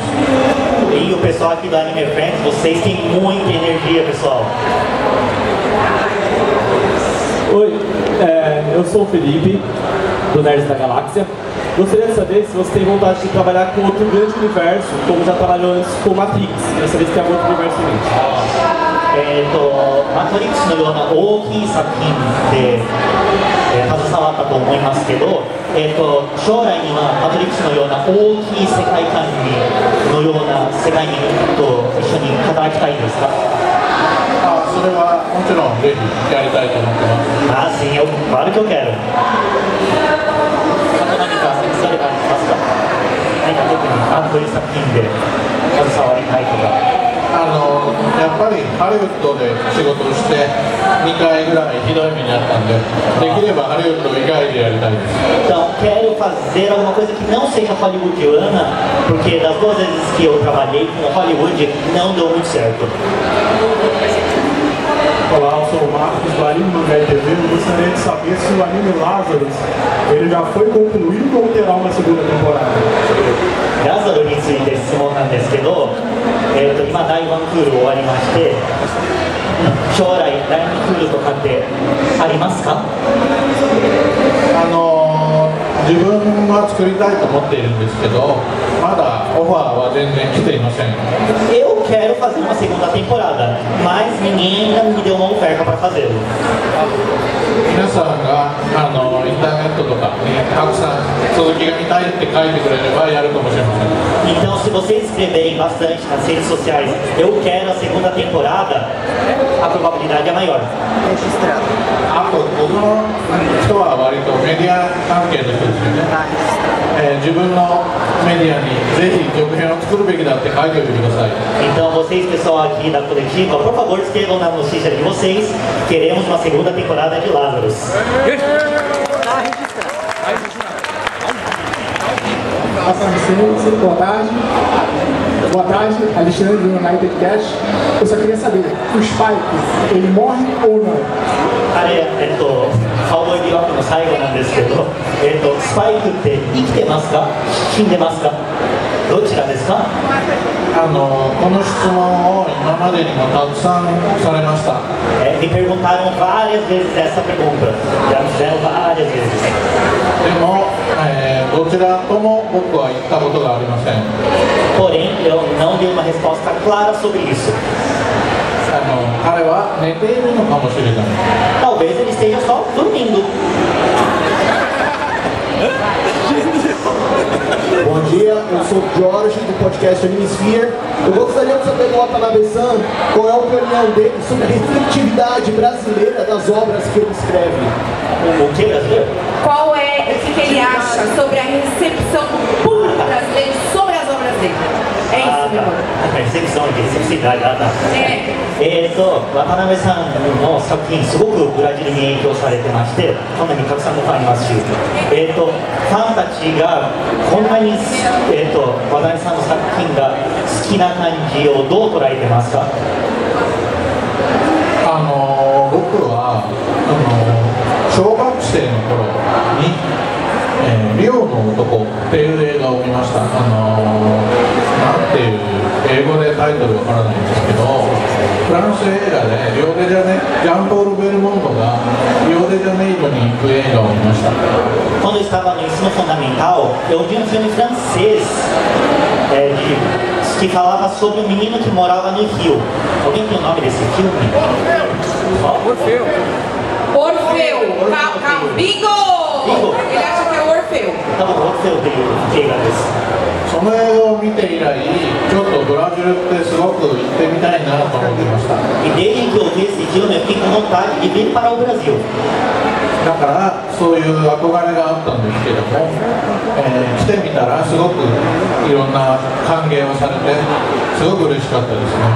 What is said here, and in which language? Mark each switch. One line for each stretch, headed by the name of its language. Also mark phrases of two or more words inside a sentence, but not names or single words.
Portuguese: E o pessoal aqui do Anime Friends, vocês têm muita energia, pessoal. Oi, eu sou o Felipe, do Nerds da Galáxia. Gostaria de saber se você tem vontade de trabalhar com outro grande universo, como já trabalhou antes com Matrix. Queria saber se tem algum outro universo em mente.
Japanese: マトリックスのような大きい作品で、携わったと思いますけど、将来にはマトリックスのような大きい世界観のような世界にと一緒に働きたいですか？それはもちろんぜひやりたいと思ってます。
Portuguese: sim, claro que eu quero.
Japanese: 何かそれがありますか？何か特にどういう作品で携わりたいとか。やっぱりハリウッドで仕事をして2回ぐらいひどい目にあったんで、できればハリウッド以外でやりたいです。
Portuguese: Então, quero fazer alguma coisa que não seja hollywoodiana, porque das 2 vezes que eu trabalhei com Hollywood não deu muito certo. Olá, eu sou o Marcos do Anime no TV. Eu gostaria de saber se o anime Lazarus ele já foi concluído ou terá uma segunda temporada.
Japanese: ラザロについて質問なんですけど、今第1クール終わりまして、将来第2クールとかってありますか？自分は作りたいと思っているんですけど、まだオファーは全然来ていません。
Portuguese: Eu quero fazer uma segunda temporada, mas ninguém ainda me deu uma oferta para fazê-lo.
Japanese: 皆さんがインターネットとかにたくさん続きが見たいって書いてくれればやるかもしれません。
Portuguese: Então, se vocês escreverem bastante nas redes sociais, eu quero a segunda temporada, a probabilidade é maior.
Japanese: あと僕の人は割とメディア関係の人ですよね。自分のメディアにぜひ続編を作るべきだって書いておいてください。
Portuguese: Então, vocês, pessoal aqui da coletiva, por favor, escrevam na notícia de vocês. Queremos uma segunda temporada de Lazarus. Boa tarde. Boa tarde, Alexandre do United Cash. Eu só queria saber, o Spike, ele morre ou não?
Japanese: カウボーイビバップの最後なんですけど、スパイクって生きてますか？死んでますか？どちらですか？この質問を今までにもたくさんされました。
Portuguese: Me perguntaram várias vezes essa pergunta. Já me fizeram várias vezes.
Japanese: でも、どちらとも僕は言ったことがありません。
Portuguese: Porém, eu não dei uma resposta clara sobre isso.
Japanese: 彼は寝ているのかもしれない。
Portuguese: Talvez ele esteja só dormindo. Bom dia, eu sou o Jorge do podcast Animesphere. Eu gostaria de saber do Watanabe-san qual é a opinião dele sobre a receptividade brasileira das obras que ele escreve. O que brasileiro? Qual é o que ele acha sobre a recepção do público brasileiro sobre as obras dele? É isso, meu amor.
Japanese: セクシーだな。渡辺さんの作品すごくブラジルに影響されてまして、こんなにたくさんのファンいますし、ファンたちがこんなに、渡辺さんの作品が好きな感じをどう捉えてますか？僕は小学生の頃にリオの男っていう映画を見ました。なんていう英語でタイトルわからないんですけど、フランス映画でリオデジャネジャンポール・ベルモンドがリオ Rio de Janeiro に行く映画を見ました。
Portuguese: Quando eu estava no ensino fundamental, eu vi um filme francês que falava sobre um menino que morava no Rio. Alguém tem o nome desse filme? Orfeu. Bingo! Ele acha que é o Orfeu. Então, Orfeu de
Japanese: 映画です。その映画を見て以来、ちょっとブラジルってすごく行ってみたいなと思ってました。
Portuguese: E desde que eu vi esse filme, eu fiquei com vontade de vir para o Brasil.
Japanese: だからそういう憧れがあったんですけども、来てみたらすごくいろんな歓迎をされて、すごく嬉しかったですね。